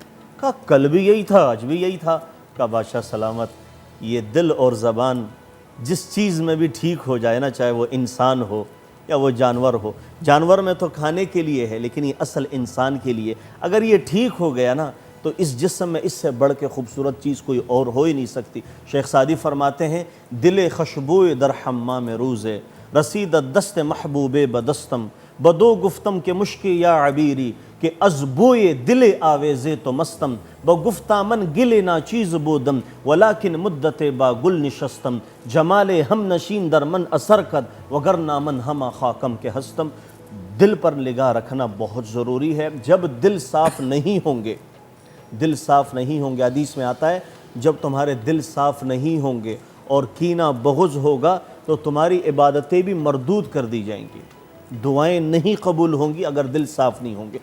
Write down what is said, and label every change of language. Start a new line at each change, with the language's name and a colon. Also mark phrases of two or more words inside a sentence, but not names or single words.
Urdu: کہا کل بھی یہی تھا، آج بھی یہی تھا. کہا بادشاہ سلامت یہ دل اور زبان جس چیز میں بھی ٹھیک ہو جائے نا، چاہے وہ انسان ہو یا وہ جانور ہو، جانور میں تو کھانے کے لیے ہے لیکن یہ اصل انسان کے لیے، اگر یہ ٹھیک ہو گیا نا تو اس جسم میں اس سے بڑھ کے خوبصورت چیز کوئی اور ہو ہی نہیں سکتی. شیخ سعدی فرماتے ہیں
Persian: دل خشبوئے در حمام روزے، رسید دست محبوب بدستم، بدو گفتم کے مشکی یا عبیری، کہ از بوئے دل آویزے تو مستم، بگفتہ من گل نا چیز بودم، ولیکن مدت با گل نشستم، جمال ہم نشین در من اثر کد، وگرنہ من ہما خاکم کے ہستم.
Urdu: دل پر نگاہ رکھنا بہت ضروری ہے. جب دل صاف نہیں ہوں گے، دل صاف نہیں ہوں گے، حدیث میں آتا ہے جب تمہارے دل صاف نہیں ہوں گے اور کینہ بغض ہوگا تو تمہاری عبادتیں بھی مردود کر دی جائیں گی، دعائیں نہیں قبول ہوں گی اگر دل صاف نہیں ہوں گے.